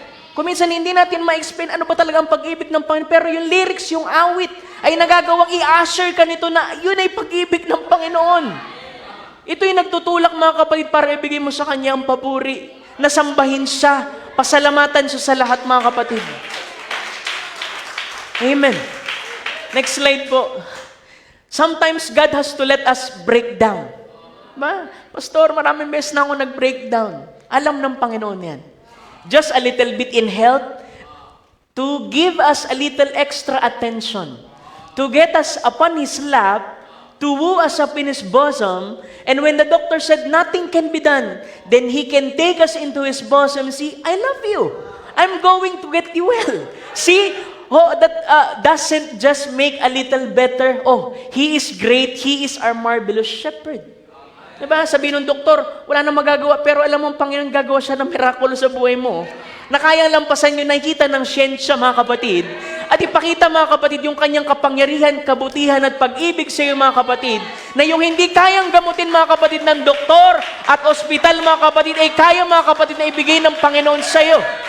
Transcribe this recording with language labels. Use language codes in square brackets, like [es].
[tl] Kung minsan hindi natin ma-explain ano ba talaga ang pag-ibig ng Panginoon, pero yung lyrics, yung awit, ay nagagawang i-assure ka nito na yun ay pag-ibig ng Panginoon. Ito yung nagtutulak, mga kapatid, para ibigay mo sa Kanya ang papuri, nasambahin siya, pasalamatan siya sa lahat, mga kapatid. [en] Amen. Next slide po. Sometimes God has to let us break down. Ba? [tl] Pastor, maraming beses na ako nag-breakdown. Alam ng Panginoon yan. [en] Just a little bit in health to give us a little extra attention, to get us upon His lap, to woo us up in His bosom, and when the doctor said nothing can be done, then He can take us into His bosom and say, I love you. I'm going to get you well. See, that doesn't just make a little better. Oh, He is great. He is our marvelous shepherd. [tl] Diba? Sabihin ng doktor, wala nang magagawa, pero alam mo, ang Panginoon gagawa siya ng mirakulo sa buhay mo. Na kayang lampasan yung nakikita ng siyensya, mga kapatid. At ipakita, mga kapatid, yung kanyang kapangyarihan, kabutihan at pag-ibig sa iyo, mga kapatid. Na yung hindi kayang gamutin, mga kapatid, ng doktor at ospital, mga kapatid, ay kaya, mga kapatid, na ibigay ng Panginoon sa iyo.